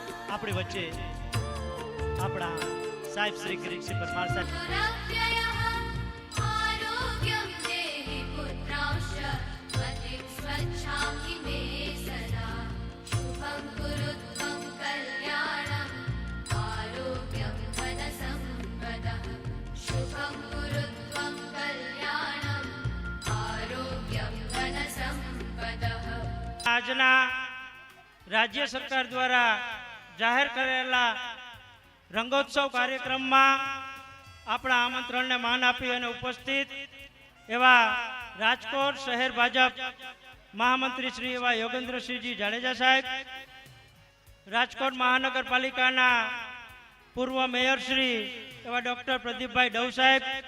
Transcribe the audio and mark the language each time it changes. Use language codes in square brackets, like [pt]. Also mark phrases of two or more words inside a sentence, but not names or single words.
[gu] આપણી વચ્ચે આપણા સાહેબ શ્રી કિરીટસિંહ પરમાર સાહેબ [sa] आरोग्यं देहि पुत्रांश मतिं स्वच्छामि मे सदा शुभं कुरुत्वं कल्याणम् आरोग्यं धन सम्पदः शुभं कुरुत्वं कल्याणम् आरोग्यं धन सम्पदः। [gu] આજના રાજ્ય સરકાર દ્વારા જાહેર કરેલા રંગોત્સવ કાર્યક્રમમાં આપણા આમંત્રણને માન આપી અને ઉપસ્થિત એવા રાજકોટ શહેર ભાજપ મહામંત્રી શ્રી એવા યોગેન્દ્રસિંહજી જાડેજા સાહેબ, રાજકોટ મહાનગરપાલિકાના પૂર્વ મેયર શ્રી એવા ડોક્ટર પ્રદીપભાઈ ડવ સાહેબ,